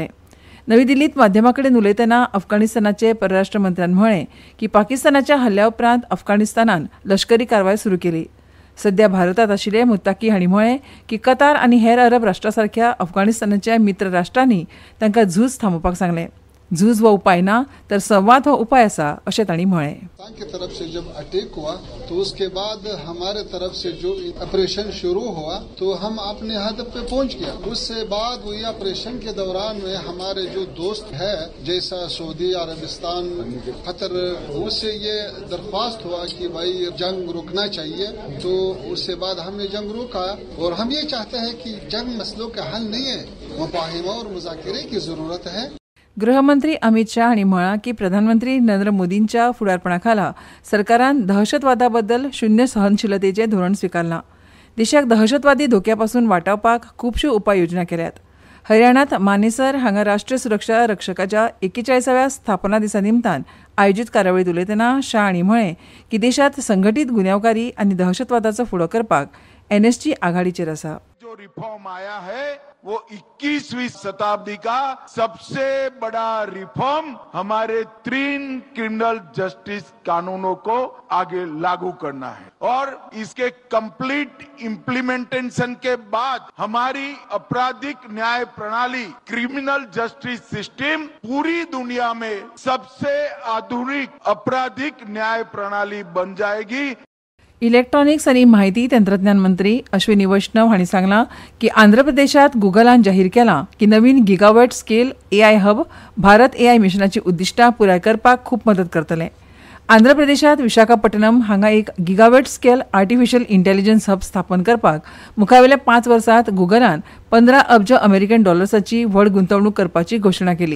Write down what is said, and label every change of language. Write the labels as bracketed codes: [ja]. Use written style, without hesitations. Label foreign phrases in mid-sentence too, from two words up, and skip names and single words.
[kok] नवी दिल्लीत माध्यमांकडेन उलयतना अफगाणिस्तानाचे परराष्ट्र मंत्र्यान म्हळें की पाकिस्तानाच्या हल्ल्या उपरांत अफगाणिस्तानान लश्करी कारवाय सुरू केली. सध्या भारतात आशिल्ले मुत्ताकी हांणी म्हळें की कतार आनी हेर अरब राष्ट्रांसारख्या अफगाणिस्तानाच्या मित्र राष्ट्रांनी तांकां झूज थांबोवपाक सांगलें. झूज हो उपाय ना तर संवाद हो उपाय आसा अशें तांणी म्हळें. [hi] की तरफ से जब अटैक हुआ तो उसके बाद हमारे तरफ से जो ऑपरेशन शुरू हुआ तो हम अपने हदफ पे पहुंच गया. उससे बाद वही ऑपरेशन के दौरान में हमारे जो दोस्त है जैसा सऊदी अरबिस्तान, कतर, उससे ये दरख्वास्त हुआ कि भाई जंग रुकना चाहिए. तो उससे बाद हमने जंग रोका और हम ये चाहते हैं कि जंग मसलों का हल नहीं है, मुफाहिमा और मुज़ाकरे की जरूरत है. [kok] गृहमंत्री अमित शाह हांणी म्हळां की प्रधानमंत्री नरेंद्र मोदींच्या फुडारपणाखाला सरकारान दहशतवादाबद्दल शून्य सहनशीलतेचें धोरण स्विकारलां. देशाक दहशतवादी धोक्यापासून वाटावपाक खुबश्यो उपाययोजना केल्यात. हरियाणात मानेसर हांगा राष्ट्रीय सुरक्षा रक्षकाच्या 41व्या स्थापना दिसा निमतान आयोजीत कार्यावळीत उलयतना शाह हांणी म्हळें की देशांत संघटीत गुन्यांवकारी आनी दहशतवादाचो फुडो करपाक एनएसजी आघाडीचेर आसा. [hi] जो रिफॉर्म आया है वो 21वीं शताब्दी का सबसे बड़ा रिफॉर्म हमारे 3 [en] criminal justice [hi] कानूनों को आगे लागू करना है और इसके [en] complete implementation [hi] के बाद हमारी आपराधिक न्याय प्रणाली, [en] criminal justice system [hi] पूरी दुनिया में सबसे आधुनिक आपराधिक न्याय प्रणाली बन जाएगी. [kok] इलेक्ट्रॉनिक्स आनी माहिती तंत्रज्ञान मंत्री अश्विनी वैष्णव हांणी सांगलां की आंध्र प्रदेशात गुगलान जाहीर केलां की नवीन [en] gigawatt scale AI hub [kok] भारत एआय मिशनाची उद्दिष्टां पुराय करपाक खूब मदत करतलें. आंध्र प्रदेशात विशाखापट्टणम हांगा एक [en] gigawatt scale artificial intelligence hub [kok] स्थापन करपाक मुखावेल्या 5 वर्सांत गुगलान 15 अब्ज अमेरिकन डॉलर्साची व्हड गुंतवणूक करपाची घोशणा केली.